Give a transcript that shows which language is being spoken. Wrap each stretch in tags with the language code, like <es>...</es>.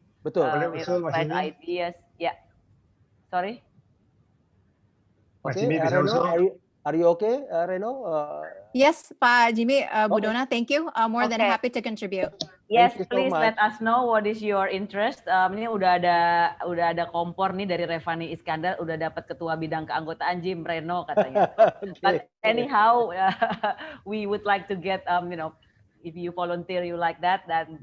<id>Betul.</id> <en>Right ideas. Yeah. Sorry. Okay, Reno, are you okay, Reno? Yes, Pak Jimmy, Bu Dona, thank you. More than happy to contribute. Yes, please let us know what is your interest.</en> <id>Ini udah ada kompor nih dari Revani Iskandar, udah dapat ketua bidang keanggotaan Jim Reno katanya.</id> <en>But anyhow, we would like to get if you volunteer you like that, dan</en>